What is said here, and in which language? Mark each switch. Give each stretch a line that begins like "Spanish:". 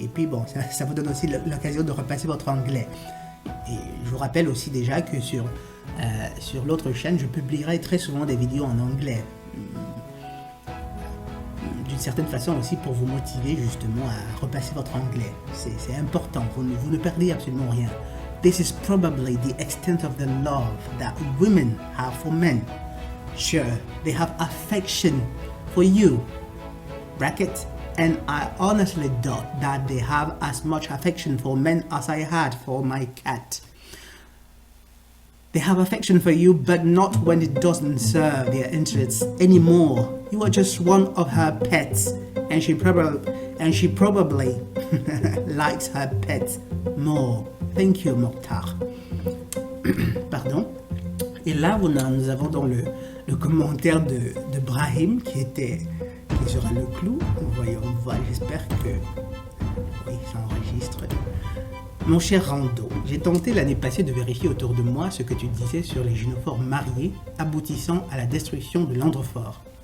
French: Et puis bon, ça vous donne aussi l'occasion de repasser votre anglais. Et je vous rappelle aussi déjà que sur l'autre chaîne, je publierai très souvent des vidéos en anglais. D'une certaine façon aussi pour vous motiver justement à repasser votre anglais. C'est important, vous ne perdez absolument rien.
English: This is probably the extent of the love that women have for men. Sure, they have affection for you, bracket, and I honestly doubt that they have as much affection for men as I had for my cat. They have affection for you, but not when it doesn't serve their interests anymore. You are just one of her pets, and she probably likes her pets more. Thank you, Mokhtar. Pardon.
French: Et là, nous avons dans le commentaire de Brahim qui sera le clou. Voyons, j'espère que oui, ça enregistre. Mon cher Rando, j'ai tenté l'année passée de vérifier autour de moi ce que tu disais sur les gynophores mariés aboutissant à la destruction de l'androphore.